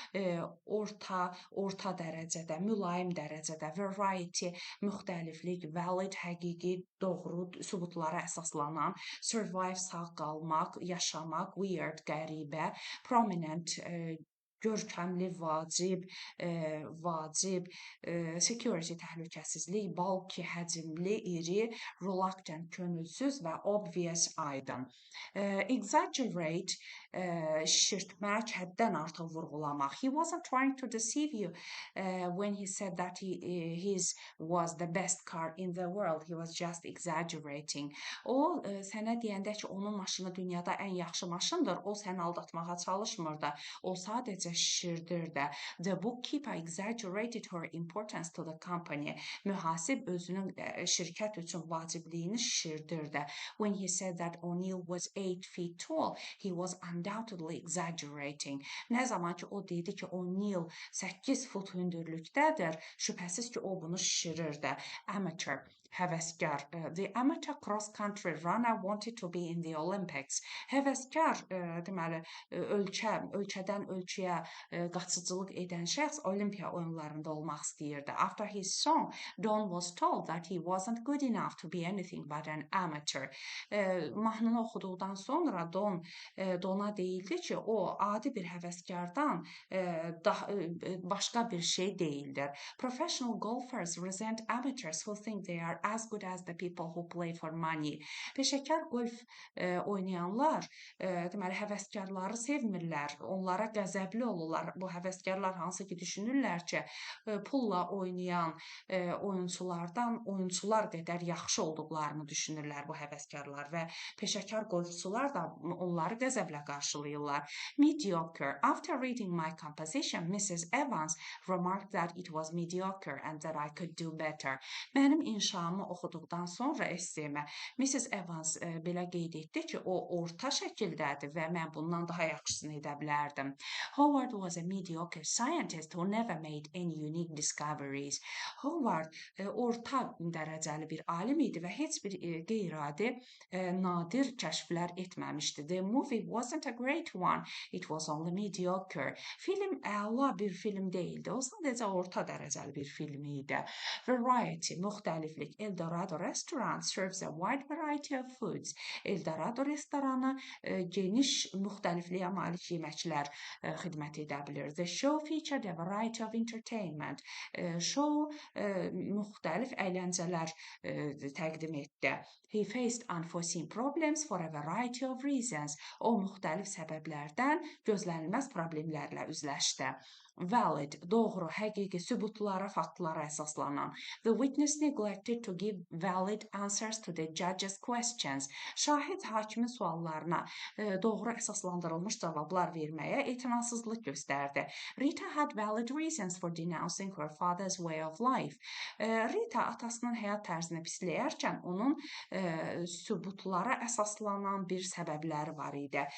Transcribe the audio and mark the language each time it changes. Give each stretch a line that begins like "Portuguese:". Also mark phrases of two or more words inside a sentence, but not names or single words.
Azerbaijani: orta dərəcədə, mülayim dərəcədə, variety, müxtəliflik, valid, həqiqi, doğru, sübutlara əsaslanan, survive, sağ qalmaq, yaşamaq, weird, qəribə, prominent, görkəmli, vacib, security, təhlükəsizlik, bulky, həcmli, iri, reluctant, könülsüz və obvious, aydın. Exaggerate, şişirtmək, həddən artıq vurğulamaq.
English: He wasn't trying to deceive you when he said that his was the best car in the world. He was just exaggerating.
Azerbaijani: O, sənə deyəndə ki, onun maşını dünyada ən yaxşı maşındır, o səni aldatmağa çalışmırdı. O sadəcə şişirdirdi.
English: The bookkeeper exaggerated her importance to the company.
Azerbaijani: Mühasib özünün şirkət üçün vacibliyini şişirdirdi.
English: When he said that O'Neill was 8 feet tall, he was undoubtedly exaggerating.
Azerbaijani: Nə zaman ki o dedi ki O'Neill 8 fut hündürlükdədir, şübhəsiz ki o bunu şişirirdi. Amateur, həvəskar.
English: The amateur cross-country runner wanted to be in the Olympics.
Azerbaijani: Həvəskar, deməli, ölkədən ölkəyə qaçıcılıq edən şəxs Olimpiya oyunlarında olmaq istəyirdi.
English: After his song, Don was told that he wasn't good enough to be anything but an amateur.
Azerbaijani: Mahnını oxuduqdan sonra Dona deyildi ki, o adi bir həvəskardan başqa bir şey deyildir.
English: Professional golfers resent amateurs who think they are as good as the people who play for money.
Azerbaijani: Peşəkar golf oynayanlar deməli həvəskarları sevmirlər, onlara qəzəbli olurlar. Bu həvəskarlar hansı ki düşünürlər ki, pulla oynayan oyunçular qədər yaxşı olduqlarını düşünürlər bu həvəskarlar və peşəkar golfçular da onları qəzəblə qarşılayırlar.
English: Mediocre. After reading my composition, Mrs. Evans remarked that it was mediocre and that I could do better.
Azerbaijani: Mənim inşamı oxuduqdan sonra esseyimə Mrs. Evans belə qeyd etdi ki, o orta şəkildədir və mən bundan daha yaxşısını edə bilərdim.
English: Howard was a mediocre scientist who never made any unique discoveries.
Azerbaijani: Howard orta dərəcəli bir alim idi və heç bir qeyri-adi nadir kəşflər etməmişdi.
English: The movie wasn't a great one. It was only mediocre.
Azerbaijani: Film əla bir film deyildi. O sadəcə orta dərəcəli bir film idi. Variety, müxtəliflik.
English: Eldorado restaurant serves a wide variety of foods.
Azerbaijani: Eldorado restoranı geniş müxtəlifliyə malik yeməklər xidmət edə bilir.
English: The show featured a variety of entertainment.
Azerbaijani: Show müxtəlif əyləncələr təqdim etdi.
English: He faced unforeseen problems for a variety of reasons.
Azerbaijani: O müxtəlif səbəblərdən gözlənilməz problemlərlə üzləşdi. Valid, doğru, həqiqi, sübutlara, faktlara əsaslanan.
English: The witness neglected to give valid answers to the judge's questions.
Azerbaijani: Şahid hakimin suallarına doğru əsaslandırılmış cavablar verməyə etinasızlıq göstərdi.
English: Rita had valid reasons for denouncing her father's way of life.
Azerbaijani: Rita atasının həyat tərzini pisləyərkən onun sübutlara əsaslanan bir səbəbləri var idi.